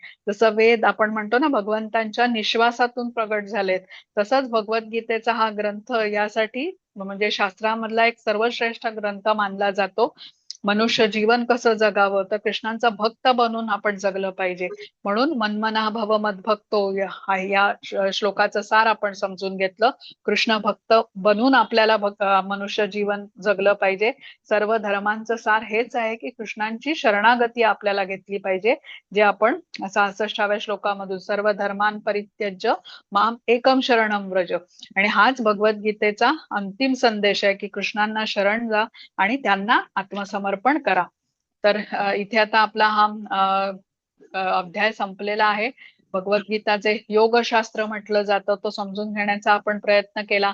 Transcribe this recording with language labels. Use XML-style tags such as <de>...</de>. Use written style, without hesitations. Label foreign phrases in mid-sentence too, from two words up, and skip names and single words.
<mr>जसं वेद आपण म्हणतो ना भगवंतांच्या निश्वासातून प्रगट झालेत, तसंच भगवद्गीतेचा हा ग्रंथ यासाठी म्हणजे शास्त्रामधला एक सर्वश्रेष्ठ ग्रंथ मानला जातो. मनुष्य जीवन कसं जगावं, तर कृष्णांचा भक्त बनून आपण जगलं पाहिजे. म्हणून</mr> <sa>मन्मना भव मद्भक्तो</sa> <mr>या श्लोकाचं सार आपण समजून घेतलं. कृष्ण भक्त बनून आपल्याला मनुष्य जीवन जगलं पाहिजे. सर्व धर्मांचं सार हेच आहे की कृष्णांची शरणागती आपल्याला घेतली पाहिजे, जे आपण 66व्या श्लोकामधून</mr> <sa>सर्व धर्मां परित्यज्य माम एकम शरणम व्रज.</sa> <mr>आणि हाच भगवद्गीतेचा अंतिम संदेश आहे की कृष्णांना शरण जा आणि त्यांना आत्मसमर्पण करा. तर इथे आता आपला हा अध्याय संपलेला आहे. भगवद्गीताचे योगशास्त्र म्हटलं जातं, तो समजून घेण्याचा आपण प्रयत्न केला.</mr>